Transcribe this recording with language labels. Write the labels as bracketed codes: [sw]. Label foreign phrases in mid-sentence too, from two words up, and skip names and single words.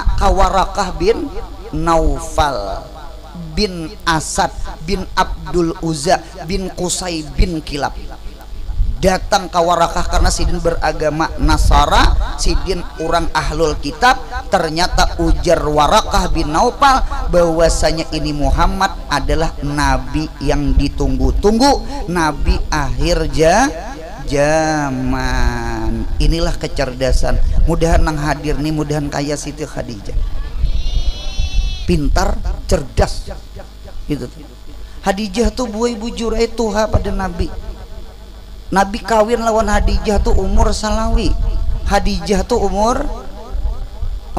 [id] Kawarakah bin Naufal bin Asad bin Abdul Uzza bin Qusay bin Kilab. Datang ke Warakah karena Sidin beragama Nasara, Sidin orang [ar] ahlul kitab. [id] Ternyata ujar Warakah bin Naufal bahwasanya ini Muhammad adalah nabi yang ditunggu-tunggu, nabi akhir zaman. Inilah kecerdasan. [bjn] Mudahan nang hadir nih, mudahan kaya Siti Khadijah, pintar, cerdas gitu. Khadijah tuh buai bujurai tuha pada nabi. Nabi kawin lawan Khadijah tuh umur salawi. Khadijah tuh umur 40.